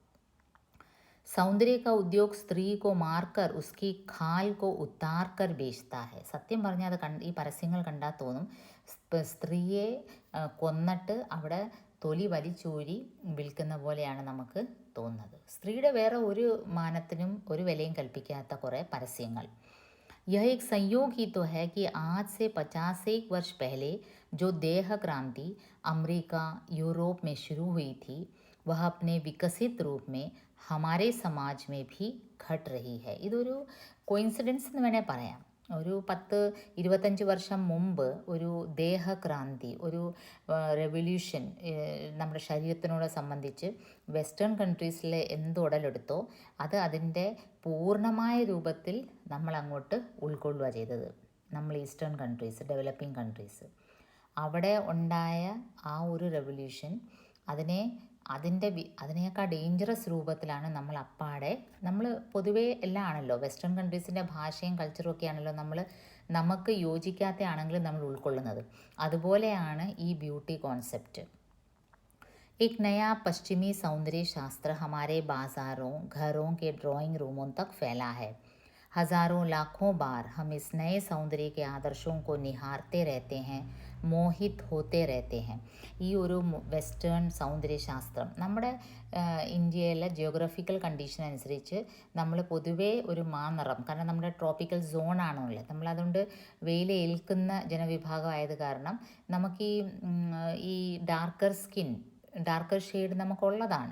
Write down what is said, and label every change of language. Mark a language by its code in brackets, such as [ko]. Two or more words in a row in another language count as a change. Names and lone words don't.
[hi] सौंदर्य का उद्योग स्त्री को मारकर उसकी खाल को उतार कर बेचता है. [ml] സത്യം പറഞ്ഞാൽ അത് ഈ പരസ്യങ്ങൾ കണ്ടാൽ തോന്നും സ്ത്രീയെ കൊന്നിട്ട് അവിടെ തൊലി വലിച്ചൂരി വിൽക്കുന്ന പോലെയാണ് നമുക്ക് തോന്നുന്നത്. സ്ത്രീയുടെ വേറെ ഒരു മാനത്തിനും ഒരു വിലയും കൽപ്പിക്കാത്ത കുറേ പരസ്യങ്ങൾ. [hi] यह एक संयोग ही तो है कि आज से 50 वर्ष पहले जो देह क्रांति अमेरिका यूरोप में शुरू हुई थी वह अपने विकसित रूप में हमारे समाज में भी घट रही है. [ml] ഇതൊരു കോയിൻസിഡൻസ് എന്ന് വേണേൽ പറയാം. ഒരു 10-25 വർഷം മുമ്പ് ഒരു ദേഹക്രാന്തി, ഒരു റെവല്യൂഷൻ നമ്മുടെ ശരീരത്തിനോട് സംബന്ധിച്ച് [en] western countries [ml] എന്ത് ഉടലെടുത്തോ അത് അതിൻ്റെ പൂർണ്ണമായ രൂപത്തിൽ നമ്മൾ അങ്ങോട്ട് ഉൾക്കൊള്ളുക ചെയ്തത്. നമ്മൾ [en] eastern countries, developing countries, [ml] അവിടെ ഉണ്ടായ ആ ഒരു റെവല്യൂഷൻ അതിനേക്കാൾ ഡേഞ്ചറസ് രൂപത്തിലാണ് നമ്മൾ നമ്മൾ പൊതുവേ എല്ലാം ആണല്ലോ [en] western countries [ml] ഭാഷയും കൾച്ചറും ഒക്കെ ആണല്ലോ നമുക്ക് യോജിക്കാത്ത ആണെങ്കിലും നമ്മൾ ഉൾക്കൊള്ളുന്നത്. അതുപോലെയാണ് ഈ [en] beauty concept. [hi] एक नया पश्चिमी सौंदर्य शास्त्र हमारे बाज़ारों, घरों के [en] drawing rooms [hi] तक फैला है. हज़ारों लाखों बार हम इस नए सौंदर्य के आदर्शों को निहारते रहते हैं, मोहित होते रहते हैं. [ml] ഈ ഒരു വെസ്റ്റേൺ സൗന്ദര്യശാസ്ത്രം നമ്മുടെ ഇന്ത്യയിലെ [en] geographical condition [ml] അനുസരിച്ച് നമ്മൾ പൊതുവേ ഒരു മാനിറം, കാരണം നമ്മുടെ [en] tropical zone, [ml] നമ്മളതുകൊണ്ട് വെയിൽ ഏൽക്കുന്ന ജനവിഭാഗമായത് കാരണം നമുക്ക് ഈ [en] darker shade [ml] നമുക്കുള്ളതാണ്.